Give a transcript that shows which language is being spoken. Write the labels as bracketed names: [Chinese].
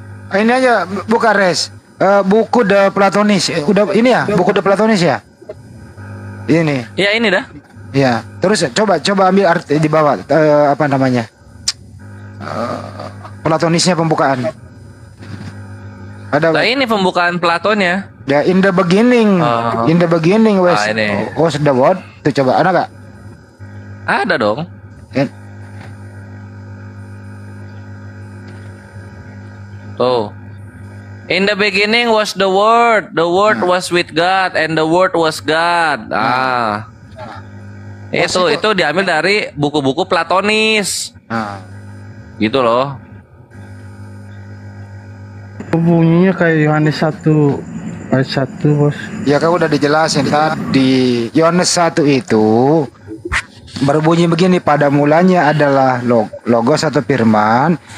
[Indonesian] Ini aja buka res. Buku The Platonis. Udah ini ya, buku The Platonis ya. Ini. Ya ini dah. Ya. Terus coba ambil arti di bawah apa namanya? Platonisnya pembukaan. Ada. Nah, ini pembukaan Platonnya. Ya, [English] in the beginning was the word. [Indonesian] Tuh coba ada nggak? Ada dong. Tuh. [English] In the beginning was the Word was with God, and the Word was God. [Indonesian] Itu diambil dari buku-buku Platonis. Gitu loh. Bunyinya kayak Yohanes 1 ayat 1 bos. Ya kan udah dijelasin tadi. Yohanes 1 itu berbunyi begini, pada mulanya adalah logos atau firman.